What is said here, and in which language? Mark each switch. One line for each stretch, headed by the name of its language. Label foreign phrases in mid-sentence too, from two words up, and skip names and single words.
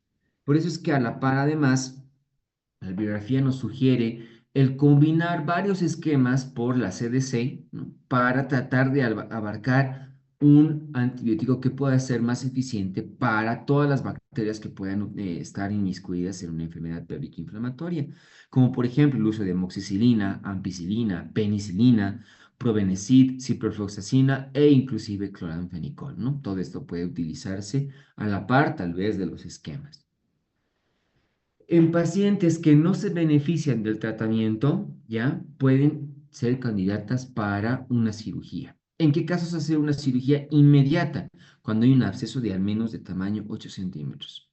Spanish: Por eso es que a la par, además, la bibliografía nos sugiere el combinar varios esquemas por la CDC, ¿no? Para tratar de abarcar un antibiótico que pueda ser más eficiente para todas las bacterias que puedan estar inmiscuidas en una enfermedad pélvica inflamatoria, como por ejemplo el uso de amoxicilina, ampicilina, penicilina, probenecid, ciprofloxacina e inclusive cloranfenicol, ¿no? Todo esto puede utilizarse a la par tal vez de los esquemas. En pacientes que no se benefician del tratamiento, ya pueden ser candidatas para una cirugía. ¿En qué casos hacer una cirugía inmediata? Cuando hay un absceso de al menos de tamaño 8 centímetros.